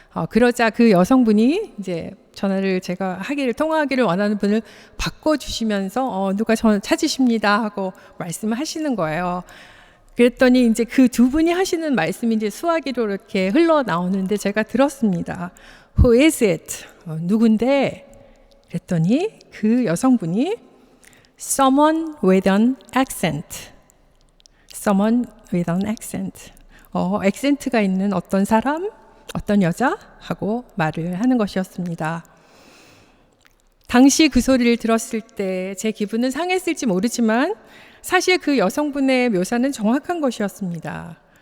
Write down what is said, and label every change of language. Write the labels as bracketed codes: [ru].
[ko] 그러자 그 여성분이 이제 전화를 제가 통화하기를 원하는 분을 바꿔주시면서 누가 저 찾으십니다 하고 말씀을 하시는 거예요. 그랬더니 이제 그 두 분이 하시는 말씀이 이제 수화기로 이렇게 흘러나오는데 제가 들었습니다. [en] Who is it? [ko] 누군데? 그랬더니 그 여성분이 [en] Someone with an accent. Someone with an accent. [ko] 액센트가 있는 어떤 사람, 어떤 여자 하고 말을 하는 것이었습니다. 당시 그 소리를 들었을 때 제 기분은 상했을지 모르지만 사실 그 여성분의 묘사는 정확한 것이었습니다.